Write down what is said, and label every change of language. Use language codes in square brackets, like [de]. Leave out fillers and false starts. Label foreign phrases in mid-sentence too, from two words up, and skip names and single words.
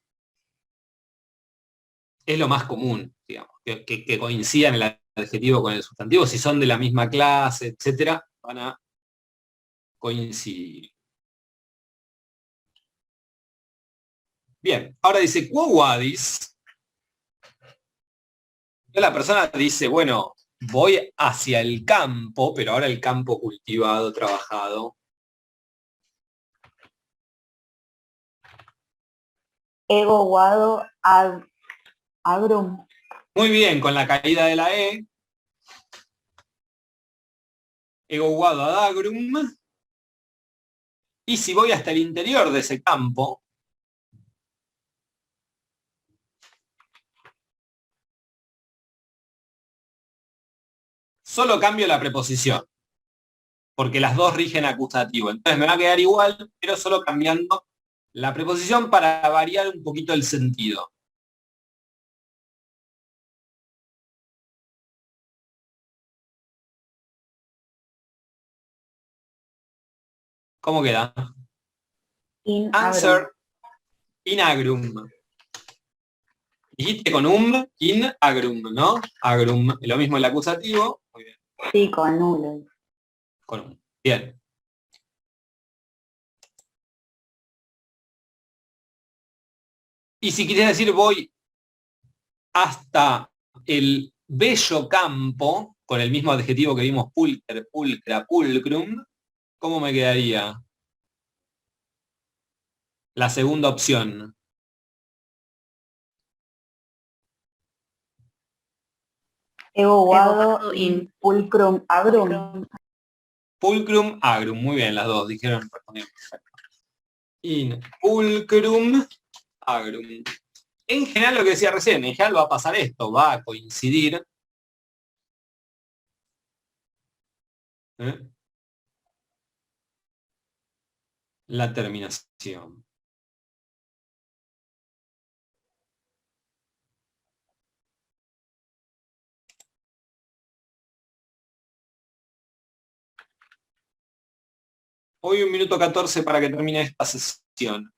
[es] Es lo más común, digamos, que coincidan el adjetivo con el sustantivo. Si son de la misma clase, etcétera, van a coincidir. Bien, ahora dice, [la] quo vadis. [es] La persona dice, bueno, voy hacia el campo, pero ahora el campo cultivado, trabajado. [la] Ego guado agrum. [es] Muy bien, con la caída de la E. [la] Ego guado ad agrum. [es] Y si voy hasta el interior de ese campo, solo cambio la preposición, porque las dos rigen acusativo. Entonces me va a quedar igual, pero solo cambiando la preposición para variar un poquito el sentido. ¿Cómo queda? In Answer [la] in agrum. [es] Dijiste con [la] in agrum, [es] ¿no? Agrum, lo mismo el acusativo. Muy bien. Sí, con nulo. Con bien. Y si quieres decir voy hasta el bello campo, con el mismo adjetivo que vimos [la] pulcre, pulcra, pulcrum, [es] ¿cómo me quedaría? La segunda opción. [la] Ego guado in pulcrum agrum. Pulcrum agrum, [es] muy bien, las dos dijeron, respondieron perfecto. [la] In pulcrum agrum. [es] En general lo que decía recién, en general va a pasar esto, va a coincidir. La terminación. Hoy 1:14 para que termine esta sesión.